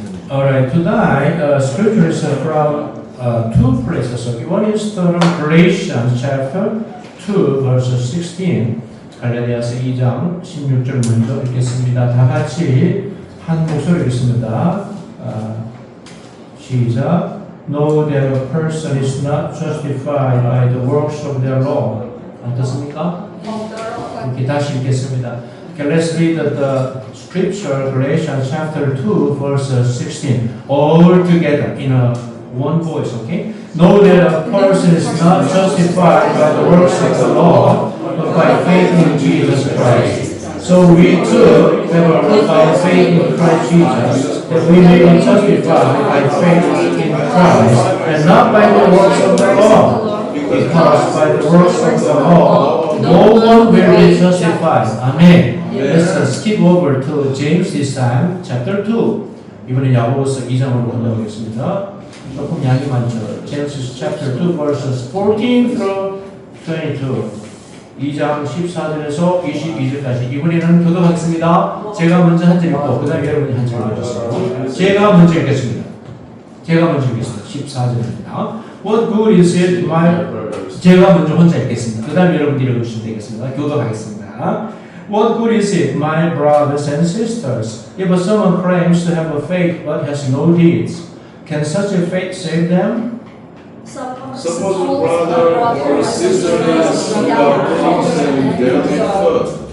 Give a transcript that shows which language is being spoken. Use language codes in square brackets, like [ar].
[en] Alright, tonight scriptures are from two places. Okay, one is from Galatians chapter 2 verse 16. [ko] 갈라디아서 2장 16절 먼저 읽겠습니다. 다 같이 한 목소리 읽습니다. 시작. [en] Know that a person is not justified by the works of their law. [ko] 어떻습니까? 이렇게 다시 읽겠습니다. [en] Okay, let's read the scripture, Galatians chapter 2, verse 16, all together in one voice, okay? Know that a person is not justified by the works of the law, but by faith in Jesus Christ. So we too have by faith in Christ Jesus, that we may be justified by faith in Christ, and not by the works of the law. Because by the works of the law, no one will be justified. Amen. Let's skip over to James this time, chapter 2. [ko] 이번에 야고보서 2장으로 건너오겠습니다. 조금 양이 많죠. [en] Genesis chapter 2, verses 14 through 22. [ko] 2장 14절에서 22절까지. 이번에는 교독하겠습니다. 제가 먼저 한 절 읽고, 그 다음에 여러분이 한 절 읽어주세요. 제가 먼저 읽겠습니다. 14절입니다. [en] What good is it, [ko] 제가 먼저 혼자 읽겠습니다. 그 다음에 여러분들이 읽어주시면 되겠습니다. 교독하겠습니다. [en] What good is it, my brothers and sisters, if someone claims to have a faith but has no deeds? Can such a faith save them? Suppose a brother or a sister has some problems and they're good.